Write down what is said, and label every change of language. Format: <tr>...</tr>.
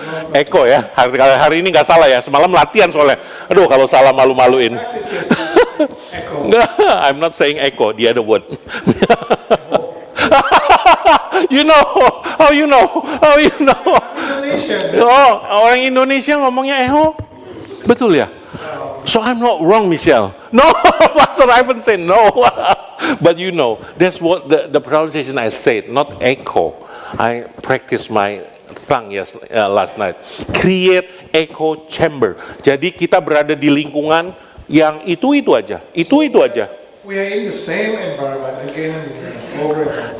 <id>Echo ya, hari ini nggak salah ya, semalam latihan soalnya. Aduh kalau salah malu-maluin.</id> <en>practice is echo? Nggak, I'm not saying echo, the other word. You know, how you know? Indonesian.</en> <id>Oh, orang Indonesia ngomongnya eho. Betul ya?</id> <en>So I'm not wrong, Michelle. No, Pastor Ivan said no. But you know, that's what the pronunciation I said, not echo. I practiced my tongue last night. Create echo chamber.</en> <id>Jadi kita berada di lingkungan yang itu aja.</id> <en>We are in the same environment again and again, over and over.</en>